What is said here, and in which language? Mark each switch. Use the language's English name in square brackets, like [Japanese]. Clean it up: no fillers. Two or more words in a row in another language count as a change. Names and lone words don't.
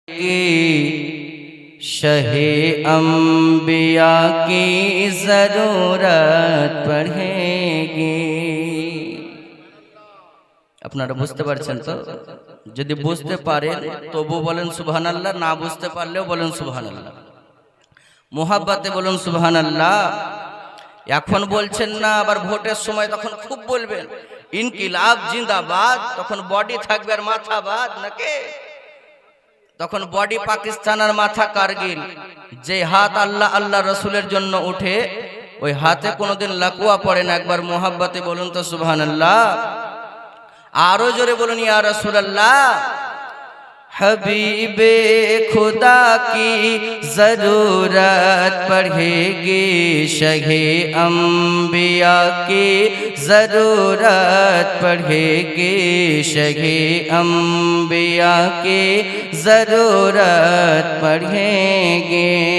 [Urdu] شہے انبیاء کی ضرورت پڑے گی [Bangla] আপনারা বুঝতে পারছেন তো যদি বুঝতে পারেন তবু বলেন সুবহানাল্লাহ না বুঝতে পারলেও বলেন সুবহানাল্লাহ মোহাব্বতে বলুন সুবহানাল্লাহ এখন বলছেন না আবার ভোটের সময় তখন খুব বলবেন [Urdu] انقلاب زندہ باد [Bangla] তখন বডি থাকবে আর মাথা বাদ নাকি তখন বডি পাকিস্তান আর মাথা কারগিল যে হাত আল্লাহ আল্লাহ রাসূলের জন্য ওঠে ওই হাতে কোনোদিন লাকুয়া পড়ে না একবার মোহাব্বতে বলুন তো সুবহানাল্লাহ আরো জোরে বলুন [Arabic] يا رسول الله [Urdu] حبیب خدا کی ضرورت پڑے گی شہ انبیاء کی ضرورت پڑے گی شہ انبیاء کی ضرورت پڑے گی